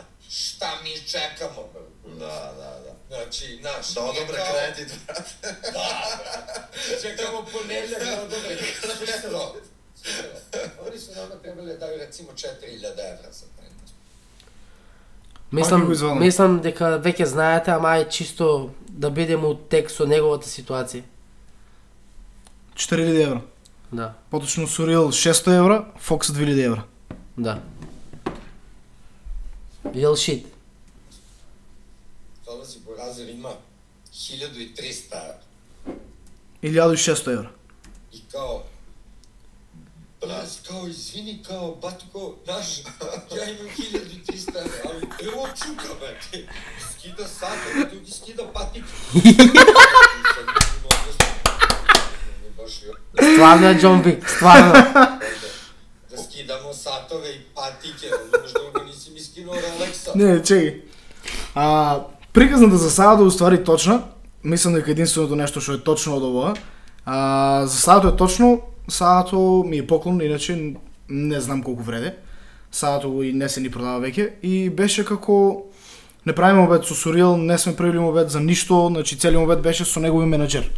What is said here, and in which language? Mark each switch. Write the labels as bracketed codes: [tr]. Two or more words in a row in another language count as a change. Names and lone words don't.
[sr] Šta mi čekamo? Da. Znači, znaš... Da odobre kredit, brate. Da, čekamo ponedljak da odobre kredit. Oni su nama trebali da daju recimo 4.000 evra za taj nastup. [mk] Мислам дека веќе знаете, ама е чисто да бидеме у тек со неговата ситуација. 4.000 евра. Да. Поточно Сурил 600 евра, Фокс 2.000 евра. Да. [en] Real shit. [sr] Долази Буразир има 1300 евра. 1600 евра. И као, извини, батко, знаš, ja imam 1300 evra, ali prvo čuka, brate, skida sata, drugi skida patike. [mk] Стварно е Џон Вик, стварно. [sr] Да скидамо сатове и патике, možda друго nisi mi skinuo Rolexa. Не, чекай. [mk] Приказната за садото уствари точна. Мислам дека единственото нешто што е точно од ова. За садото е точно, садото ми е поклон, иначе не знам колку вреде. Садото го и не се ни продава веќе и беше како не правиме обед со Сурил, не сме правили обед за ништо, значи целиот обед беше со неговиот менаџер.